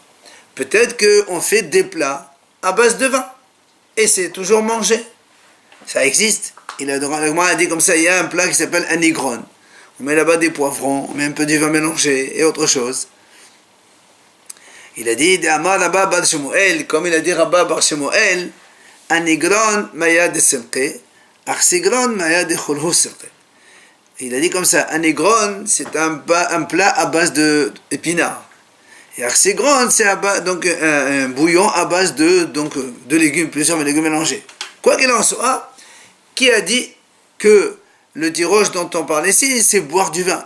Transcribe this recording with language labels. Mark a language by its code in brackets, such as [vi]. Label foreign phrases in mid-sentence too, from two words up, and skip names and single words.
[fr] Peut-être qu'on fait des plats à base de vin. Et c'est toujours manger. Ça existe. La Gemara a dit comme ça, il y a un plat qui s'appelle un Nigron. On met là-bas des poivrons, on met un peu du vin mélangé et autre chose. Il a dit, comme il a dit Rabba Bar Shemuel, [arc] אניגרון מיא דסילקא ארסיגרון מיא דכולהו סילקא. [fr] Il a dit comme ça, Anigron, c'est un plat à base d'épinards. Et Arsigron, c'est donc un bouillon à base de légumes, plusieurs légumes mélangés. Quoi qu'il en soit, qui a dit que le tirosh dont on parle ici, c'est boire du vin?